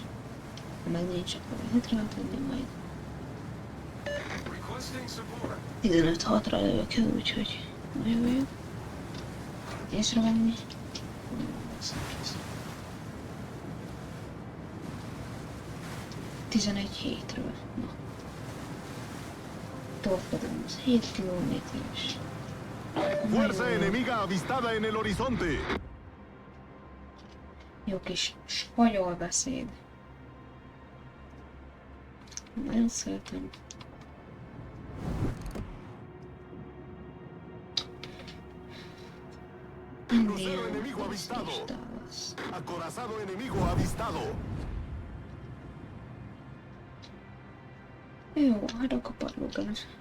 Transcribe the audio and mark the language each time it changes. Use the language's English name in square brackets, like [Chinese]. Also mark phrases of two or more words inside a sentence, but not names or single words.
[Hungarian] Ha meg nincs, akkor lehet rátenni majd. 15-6-ra lövök el, úgyhogy nagyon jó. Észrevenni. 11 hétről. Na. Torpedón, az 7 kilométeres. [Spanish] Fuerza enemiga avistada en el horizonte. [Hungarian] Jó kis spanyol beszéd. Nagyon szeretem. [Spanish] Crucero enemigo avistado. Acorazado enemigo avistado. [Hungarian] Jó, hát a kaparlógás.